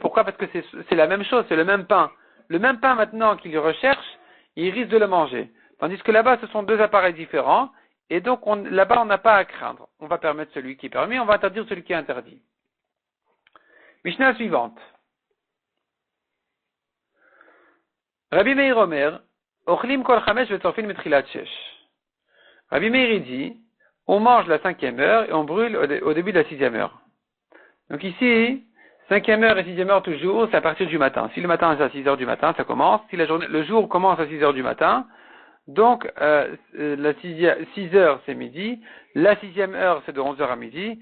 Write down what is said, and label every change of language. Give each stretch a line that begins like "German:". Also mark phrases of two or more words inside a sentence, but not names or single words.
French: Pourquoi? Parce que c'est la même chose, c'est le même pain. Le même pain maintenant qu'il recherche, il risque de le manger. Tandis que là-bas, ce sont deux appareils différents, et donc là-bas, on n'a pas à craindre. On va permettre celui qui est permis, on va interdire celui qui est interdit. Mishnah suivante.
Hebrew: רבי מאיר אומר, אוכלים כל חמש ושורפין בתחילת שש.
French: Rabbi Meir dit, on mange la 5e heure et on brûle au début de la 6e heure. Donc ici, 5e heure et 6e heure toujours, c'est à partir du matin. Si le matin c'est à 6 heures du matin, ça commence. Si le jour commence à 6 heures du matin, donc la 6 heures c'est midi, la 6e heure c'est de 11 heures à midi.